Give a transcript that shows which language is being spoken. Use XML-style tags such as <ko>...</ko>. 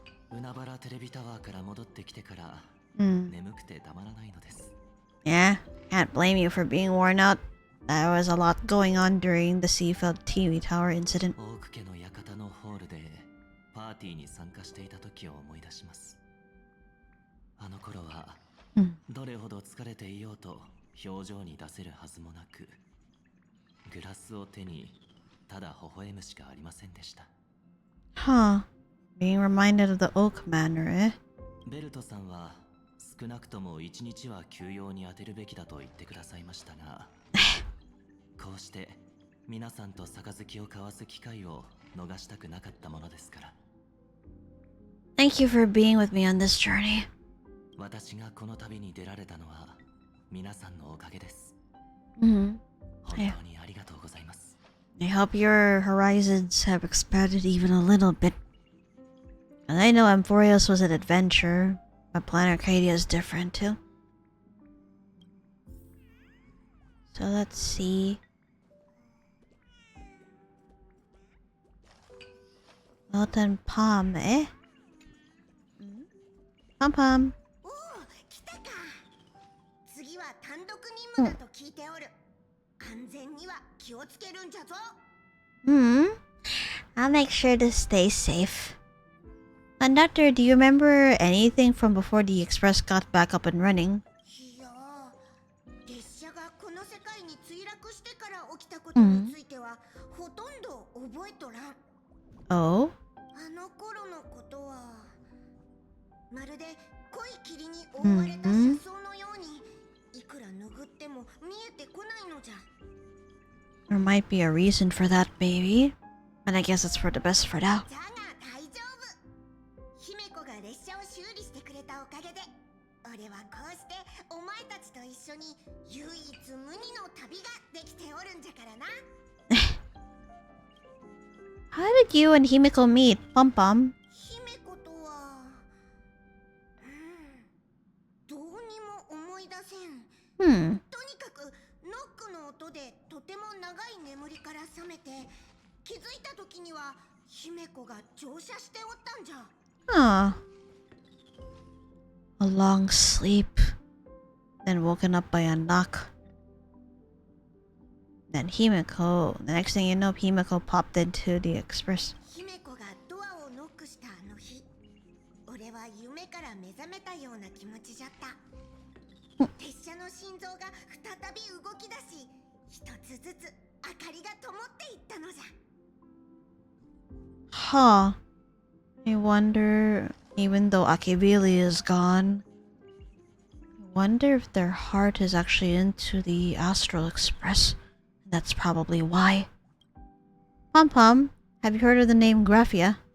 <ja>海原テレビタワーから戻ってきてから眠くてたまらないのです。</ja> <en>Yeah, can't blame you for being worn out. There was a lot going on during the Seafeld TV tower incident.</en> <ja>オーク家の館のホールでパーティーに参加していた時を思い出します。あの頃はどれほど疲れていようと表情に出せるはずもなく、グラスを手にただ微笑むしかありませんでした。 Huh.</ja> <en>Being reminded of the Oak Manor, eh?</en> <ja>ベルトさんは少なくとも1日は休養に当てるべきだと言ってくださいましたがこうして皆さんと杯を交わす機会を逃したくなかったものですから。</ja> <en>Thank you for being with me on this journey.</en> <ja>私がこの旅に出られたのは皆さんのおかげです。本当にありがとうございます。</ja> <en>I hope your horizons have expanded even a little bit. And I know Amphorios was an adventure, but Planet Arcadia is different too. So let's see. Molten Palm, eh? Pom Pom.</en> <ja>おお、来たか。次は単独任務だと聞いておる。安全には気をつけるんじゃぞ。</ja> <en>I'll make sure to stay safe. Conductor, do you remember anything from before the express got back up and running?</en> <ja>いや、列車がこの世界に墜落してから起きたことについては、ほとんど覚えとらん。 Oh? あの頃のことは、まるで濃い霧に覆われた車窓のように、いくら拭っても見えてこないのじゃ。</ja> <en>There might be a reason for that, maybe. But I guess it's for the best for now.</en> <ja>じゃが大丈夫。姫子が列車を修理してくれたおかげで、俺はこうしてお前たちと一緒に唯一無二の旅ができておるんじゃからな。</ja> <en>How did you and Himiko meet, Pom Pom?</en> <ja>姫子とは、どうにも思い出せん。とにかくノックの音でとても長い眠りから覚めて、気づいた時には姫子が乗車しておったんじゃ。 Ah.</ja> <en>A long sleep. Then woken up by a knock. Then Himiko. The next thing you know, Himiko popped into the express.</en> <ja>姫子がドアをノックしたあの日、俺は夢から目覚めたような気持ちじゃった。列車の心臓が再び動き出し、一つずつ明かりが灯っていったのじゃ。 Huh.</ja> <en>I wonder, even though Akebili is gone, I wonder if their heart is actually into the Astral Express. That's probably why. Pom Pom, have you heard of the name Graphia?</en>